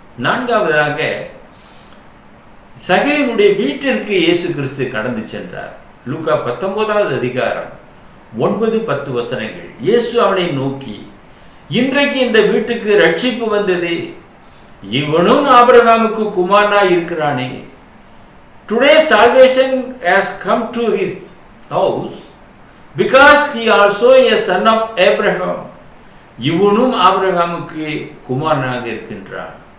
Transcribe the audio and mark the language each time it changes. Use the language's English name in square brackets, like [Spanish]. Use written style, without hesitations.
[Tamil] நான்காவதாக சகையனுடைய வீட்டிற்கு இயேசு கிறிஸ்து கடந்து சென்றார். லூக்கா 19வது அதிகாரம் 9-10 வசனங்கள். இயேசு அவனை நோக்கி, இன்றைக்கு இந்த வீட்டுக்கு ரட்சிப்பு வந்தது, இவனும் ஆபிரகாமுக்கு குமாரனாய் இருக்கிறானே. [English] Today salvation has come to his house because he also a son of Abraham. [Tamil] இவனும் ஆபிரகாமுக்கு குமாரனாக இருக்கின்றான்.